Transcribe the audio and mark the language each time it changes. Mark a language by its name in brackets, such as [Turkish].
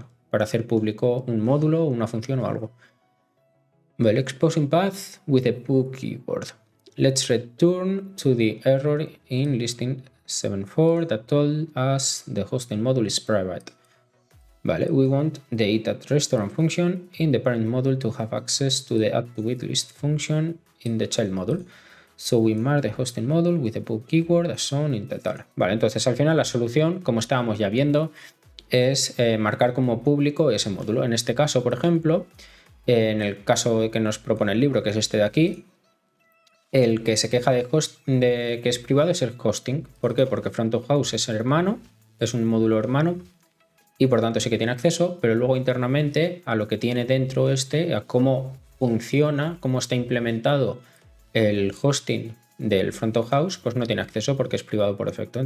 [Spanish] Para hacer público un módulo, una función o algo. [English] Vale, exposing path with the pub keyword. Let's return to the error in listing 7.4 that told us the hosting module is private. Vale, we want the eat@restaurant function in the parent module to have access to the add-to-waitlist function in the child module. So we mark the hosting module with the pub keyword as shown in the tal. [Spanish] Vale, entonces al final la solución, como estábamos ya viendo, es marcar como público ese módulo. En este caso, por ejemplo, en el caso que nos propone el libro, que es este de aquí, el que se queja de que es privado es el hosting. ¿Por qué? Porque Front of House es hermano, es un módulo hermano y por tanto sí que tiene acceso, pero luego internamente a lo que tiene dentro a cómo funciona, cómo está implementado el hosting del Front of House, pues no tiene acceso porque es privado por defecto.